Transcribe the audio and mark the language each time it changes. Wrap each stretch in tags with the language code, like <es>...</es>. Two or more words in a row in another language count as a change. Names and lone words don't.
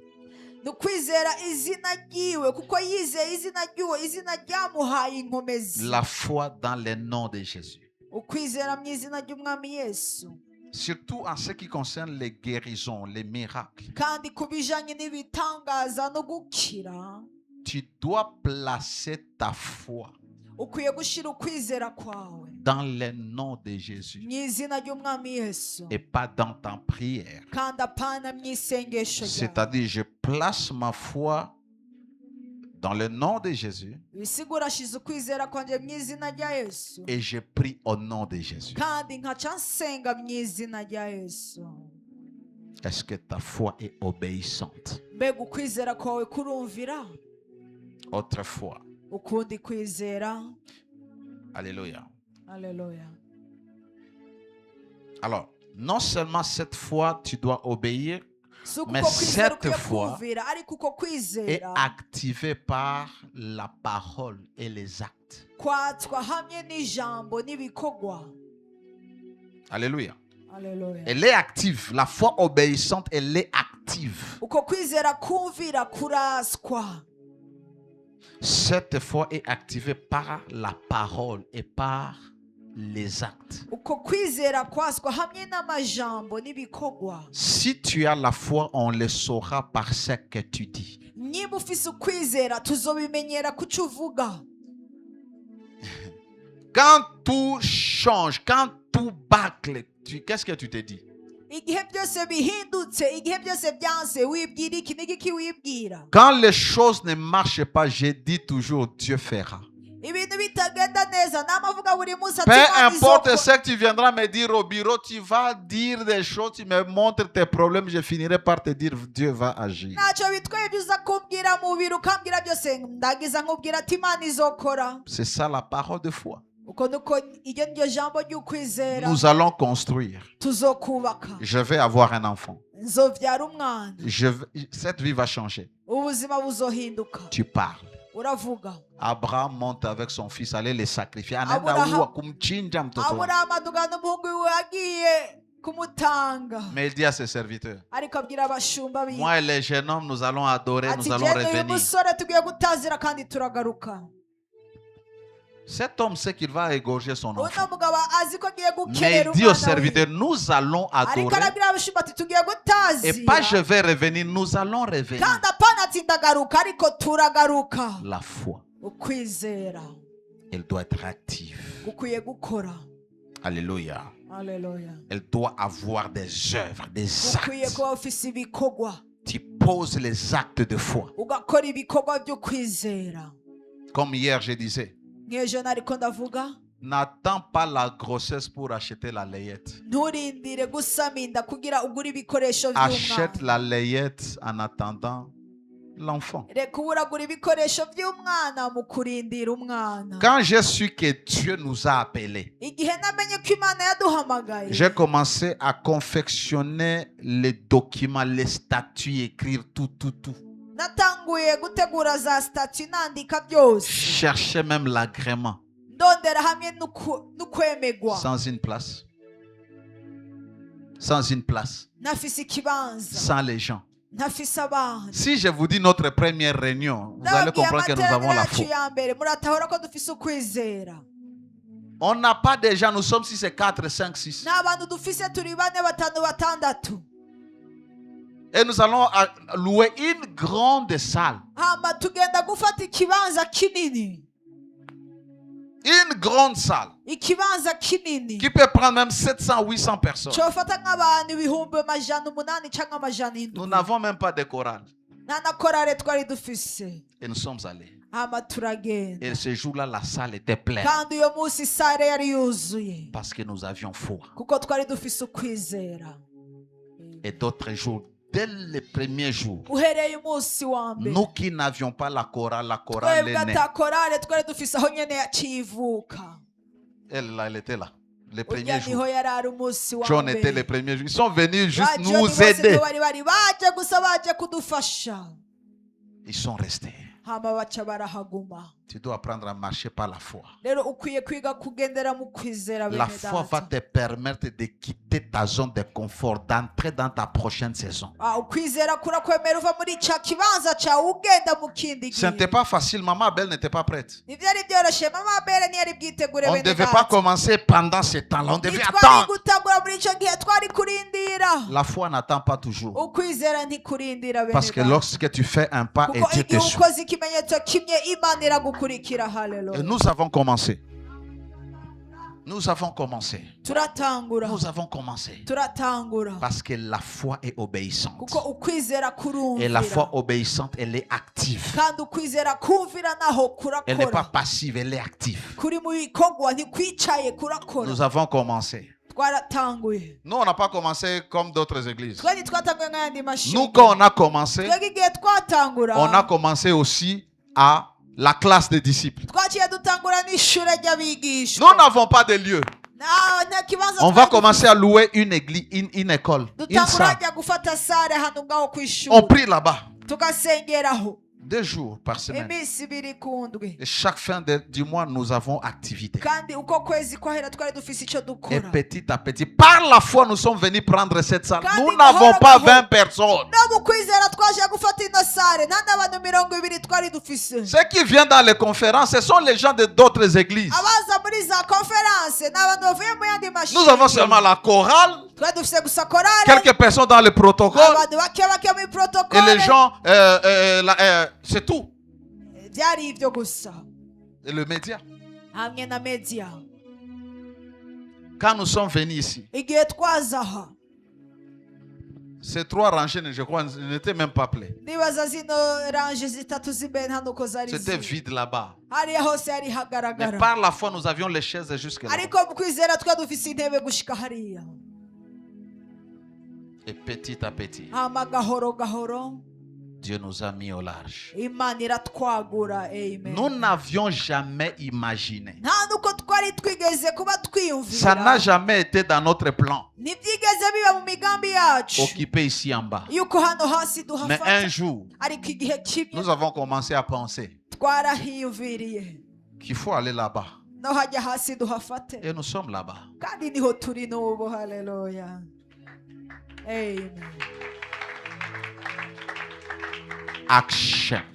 <rn>ni ukwizera izina ryiwe kuko yizeye izina ry'uwo izina ryamuhaye inkomezi.</rn> <fr>La foi dans le nom de Jésus.</fr> <rn>Ukwizera mu izina ry'umwami Yesu.</rn> <fr>Surtout en ce qui concerne les guérisons, les miracles.</fr> <rn>Kandi ku bijanye n'ibitangaza no gukira,</rn> <fr>Tu dois placer ta foi</fr> <rn>ukwiye gushyira ukwizera kwawe</rn> <fr>dans le nom de Jésus</fr> <rn>mu izina ry'umwami Yesu,</rn> <fr>et pas dans ta prière.</fr> <rn>kandi apana mu isengesho ryawe.</rn> <fr>C'est-à-dire, je place ma foi dans le nom de Jésus</fr> <rn>Bisigura ashize ukwizera kwanjye mu izina rya Yesu,</rn> <fr>et je prie au nom de Jésus.</fr> <rn>kandi nkaca nsenga mu izina rya Yesu.</rn> <fr>Est-ce que ta foi est obéissante?</fr> <rn>Mbega ukwizera kwawe kurumvira?</rn> <fr>Autrefois.</fr> <rn>Ukundi kwizera.</rn> <fr>Alléluia.</fr> <rn>Haleluya.</rn> <fr>Alors, non seulement cette fois tu dois obéir,</fr> <rn>Si uko</rn> <fr>Mais</fr> <rn>kwizera</rn> <fr>cette</fr> <rn>ukwiye</rn> <fr>fois</fr> <rn>kumvira, ariko uko</rn> <fr>est</fr> <rn>kwizera</rn> <fr>activé par la parole et les actes.</fr> <rn>kwatswa hamwe n'ijambo n'ibikorwa.</rn> <fr>Alléluia.</fr> <rn>Hallelujah.</rn> <fr>Elle est active. La foi obéissante, elle est active.</fr> <rn>Uko kwizera kumvira kuraswa.</rn> <fr>Cette foi est activée par la parole et par les actes.</fr> <rn>Uko kwizera kwaswa hamwe n'amajambo n'ibikorwa.</rn> <fr>Si tu as la foi, on le saura par ce que tu dis.</fr> <rn>Niba ufise ukwizera tuzobimenyera kuco uvuga.</rn> <fr>Quand tout change, quand tout bâcle, qu'est-ce que tu te dis?</fr> <rn>Igihe byose bihindutse, igihe byose byanse, wibwira iki n'iki wibwira.</rn> <fr>Quand les choses ne marchent pas, je dis toujours Dieu fera.</fr> <rn>Ibintu bitagenda neza namavuga buri munsi ati</rn> <fr>Peu</fr> <rn>Imana</rn> <fr>importe</fr> <rn>izokora.</rn> <fr>ce que tu viendras me dire au bureau, tu vas dire des choses, tu me montres tes problèmes, je finirai par te dire Dieu va agir.</fr> <rn>Ntacyo bitwaye ibyo uza kumbwira mu biro ukambwira byose ndagiza nkubwira ati Imana izokora.</rn> <fr>C'est ça la parole de foi.</fr> <rn>Uko nuko iryo niryo jambo ry'ukwizera.</rn> <fr>Nous allons construire.</fr> <rn>Tuzokubaka.</rn> <fr>Je vais avoir un enfant.</fr> <rn>Nzovyara umwana.</rn> <fr>Cette vie va changer.</fr> <rn>Ubuzima buzohinduka.</rn> <fr>Tu parles.</fr> <rn>Uravuga.</rn> <fr>Abraham monte avec son fils, aller les sacrifier.</fr> <rn>Abraham adugana umuhungu we agiye kumutanga.</rn> <fr>Mais il dit à ses serviteurs,</fr> <rn>Ariko abwira abashumba biwe.</rn> <fr>moi et les jeunes hommes, nous allons adorer, nous allons</fr> <rn>Ati uyu</rn> <fr>revenir.</fr> <rn>musore tugiye gutazira kandi turagaruka.</rn> <fr>Cet homme sait qu'il va égorger son enfant.</fr> <rn>Uno mugabo azi ko agiye</rn> <fr>Mais</fr> <rn>gukenera</rn> <fr>il dit aux</fr> <rn>umwana we.</rn> <fr>serviteurs, nous allons</fr> <rn>Ariko</rn> <fr>adorer.</fr> <rn>arabwira abashumba ati tugiye</rn> <fr>Et pas je</fr> <rn>gutazira.</rn> <fr>vais revenir, nous allons revenir.</fr> <rn>Kandi apana ati ndagaruka ariko turagaruka.</rn> <fr>La foi,</fr> <rn>Ukwizera</rn> <fr>elle doit être active.</fr> <rn>gukwiye gukora.</rn> <fr>Alléluia.</fr> <rn>Haleluya.</rn> <fr>Elle doit avoir des œuvres, des</fr> <rn>Ukwiye</rn> <fr>actes.</fr> <rn>kuba ufise ibikorwa.</rn> <fr>Tu poses les actes de foi.</fr> <rn>Ugakora ibikorwa byo kwizera.</rn> <fr>Comme hier, je disais,</fr> <rn>Nk'ejo nariko ndavuga</rn> <fr>n'attends pas la grossesse pour acheter la layette.</fr> <rn>nturindire gusaminda kugira ugure ibikoresho</rn> <fr>Achète</fr> <rn>by'umwana.</rn> <fr>la layette en attendant l'enfant.</fr> <rn>Reka uba uragura ibikoresho by'umwana mu kurindira umwana.</rn> <fr>Quand j'ai su que Dieu nous a appelés,</fr> <rn>Igihe namenye ko Imana yaduhamagaye,</rn> <fr>j'ai commencé à confectionner les documents, les statuts, écrire tout.</fr> <rn>natanguye gutegura za stati nandika byose.</rn> <fr>Chercher même l'agrément.</fr> <rn>Ndondera hamwe n'ukwemegwa.</rn> <fr>Sans une place. Sans une place.</fr> <rn>Nafise ikibanza.</rn> <fr>Sans les gens.</fr> <rn>Nafise abantu.</rn> <fr>Si je vous dis notre première réunion, vous allez</fr> <rn>Ndababwiye</rn> <fr>comprendre que nous avons la</fr> <rn>amateraniro</rn> <fr>foi.</fr> <rn>yacu ya mbere muratahura ko dufise ukwizera.</rn> <fr>On n'a pas de gens, nous sommes 6 et 4, 5, 6.</fr> <rn>Nta bantu dufise turi 4, 5, 6.</rn> <fr>Et nous allons louer une grande salle.</fr> <rn>Hama tugenda gufata ikibanza kinini.</rn> <fr>Une grande salle.</fr> <rn>Ikibanza kinini.</rn> <fr>Qui peut prendre même 700, 800 personnes.</fr> <rn>Cofata nk'abantu ibihumbi 800 canke 700.</rn> <fr>Nous n'avons même pas de chorale.</fr> <rn>Nta na korale twari dufise.</rn> <fr>Et nous sommes allés.</fr> <rn>Hama turagenda.</rn> <fr>Et ce jour-là, la salle était pleine.</fr> <rn>Kandi uyo munsi sare yari yuzuye.</rn> <fr>Parce que nous avions foi.</fr> <rn>Kuko twari dufise ukwizera.</rn> <fr>Et d'autres jours, dès le premier jour,</fr> <rn>Uhereye umunsi wa mbere.</rn> <fr>nous qui n'avions pas la chorale</fr> <rn>Twebwe</rn> <fr>est née.</fr> <rn>ata korale twari dufise aho nyene yacivuka.</rn> <fr>Elle, là, elle était là. Le premier</fr> <rn>Urya niho</rn> <fr>jour.</fr> <rn>yari ari umunsi wa</rn> <fr>John était le</fr> <rn>mbere.</rn> <fr>premier jour. Ils sont venus juste</fr> <rn>Ba John</rn> <fr>nous</fr> <rn>bose</rn> <fr>aider.</fr> <rn>nibo bari baje gusa baje kudufasha.</rn> <fr>Ils sont restés.</fr> <rn>Hama baca barahaguma.</rn> <fr>Tu dois apprendre à marcher par la foi.</fr> <rn>Rero ukwiye kwiga kugendera mu kwizera</rn> <fr>La</fr> <rn>bene</rn> <fr>foi va</fr> <rn>data.</rn> <fr>te permettre de quitter ta zone de confort, d'entrer dans ta prochaine saison.</fr> <rn>Ukwizera kurakwemera uva muri ca kibanza cawe ugenda mu kindi</rn> <fr>Ce n'était</fr> <rn>gihe.</rn> <fr>pas facile. Maman Belle n'était pas prête.</fr> <rn>Ntivyari byoroshe mama Abele ntiyari bwitegure</rn> <fr>On ne</fr> <rn>bene</rn> <fr>devait pas</fr> <rn>data.</rn> <fr>commencer pendant ce temps-là. On devait</fr> <rn>Ntitwari</rn> <fr>attendre.</fr> <rn>gutangura muri ico gihe twari kurindira.</rn> <fr>La foi n'attend pas toujours.</fr> <rn>Ukwizera ntikurindira bene</rn> <fr>Parce que</fr> <rn>data.</rn> <fr>lorsque tu fais un pas et</fr> <rn>Kuko</rn> <fr>Dieu te</fr> <rn>igihe</rn> <fr>suit.</fr> <rn>ukoze ikimenyetso kimwe Imana iragukurikira.</rn> <fr>Et</fr> <rn>Haleluya.</rn> <fr>nous avons commencé. Nous avons commencé.</fr> <rn>Turatangura.</rn> <fr>Nous avons commencé.</fr> <rn>Turatangura.</rn> <fr>Parce que la foi est obéissante.</fr> <rn>Kuko ukwizera kurumvira.</rn> <fr>Et la foi obéissante, elle est active.</fr> <rn>Kandi ukwizera kumvira naho</rn> <fr>Elle n'est pas</fr> <rn>kurakora.</rn> <fr>passive, elle est active.</fr> <rn>Kuri mu bikorwa ntikwicaye kurakora.</rn> <fr>Nous avons commencé.</fr> <rn>Twaratanguye.</rn> <fr>Nous, on n'a pas commencé comme d'autres églises.</fr> <rn>Twari twatanguye nk'ayandi mashuri.</rn> <fr>Nous, quand on a commencé,</fr> <rn>Twebwe igihe twatangura.</rn> <fr>on a commencé aussi à la classe des disciples.</fr> <rn>Twaciye dutangura n'ishure ry'abigishwa.</rn> <fr>Nous n'avons pas de lieu.</fr> <rn>Nta kibanza</rn> <fr>On va</fr> <rn>twari</rn> <fr>commencer à louer une église, une école,</fr> <rn>dufise.</rn> <fr>une</fr> <rn>Dutangura</rn> <fr>salle.</fr> <rn>ajya gufata sare hano ngaho ku</rn> <fr>On</fr> <rn>ishuri.</rn> <fr>prie là-bas.</fr> <rn>Tugasengeraho.</rn> <fr>2 jours par semaine.</fr> <rn>iminsi ibiri ku ndwi</rn> <fr>Et chaque fin du mois, nous avons activité.</fr> <rn>kandi uko kwezi kwahera twari dufise icyo</rn> <fr>Et</fr> <rn>dukora</rn> <fr>petit à petit, par la foi, nous sommes venus prendre cette salle. Quand Nous il n'avons aura pas la 20 personnes.</fr> <rn>no mu kwizera twaje gufata ino sare nta n'abantu 20 twari dufise</rn> <fr>Ceux qui viennent dans les conférences, ce sont les gens de d'autres églises.</fr> <rn>abaza muri za konferanse ni abantu bavuye mu yandi</rn> <fr>Nous avons seulement la chorale,</fr> <rn>twari dufise gusa korale</rn> <fr>quelques personnes dans le protocole,</fr> <rn>abantu bake mu</rn> <fr>et</fr> <rn>protokole</rn> <fr>les gens, c'est tout.</fr> <rn>byari ibyo gusa</rn> <fr>Et le média.</fr> <rn>hamwe na media</rn> <fr>Quand nous sommes venus ici,</fr> <rn>igihe twaza aha</rn> <fr>ces 3 rangées, je crois, n'étaient même pas pleines.</fr> <rn>nibaza zino ranje zitatu z'imbere nta nuko zari</rn> <fr>C'était</fr> <rn>ziri</rn> <fr>vide là-bas.</fr> <rn>hariya hose hari</rn> <fr>Mais</fr> <rn>hagaragara</rn> <fr>par la foi, nous avions les chaises jusque là.</fr> <rn>ariko mu kwizera twari dufise intebe gushika hariya</rn> <fr>Et petit à petit,</fr> <rn>hama gahoro gahoro</rn> <fr>Dieu nous a mis au large.</fr> <rn>imana iratwagura amen</rn> <fr>Nous n'avions jamais imaginé.</fr> <rn>nta nuko twari twigeze kuba</rn> <fr>Ça n'a</fr> <rn>twiyumvira</rn> <fr>jamais été dans notre plan.</fr> <rn>ntibyigeze biba mu migambi yacu</rn> <fr>Occupé ici en bas.</fr> <rn>yuko hano hasi</rn> <fr>Mais</fr> <rn>duhafata</rn> <fr>un jour,</fr> <rn>ariko igihe kimwe</rn> <fr>nous avons commencé à penser</fr> <rn>twarahiyumviriye</rn> <fr>qu'il faut aller là-bas.</fr> <rn>no hajya hasi duhafate</rn> <fr>Et nous sommes là-bas.</fr> <rn>kandi niho turi n'ubu haleluya amen</rn> <fr>Action.</fr>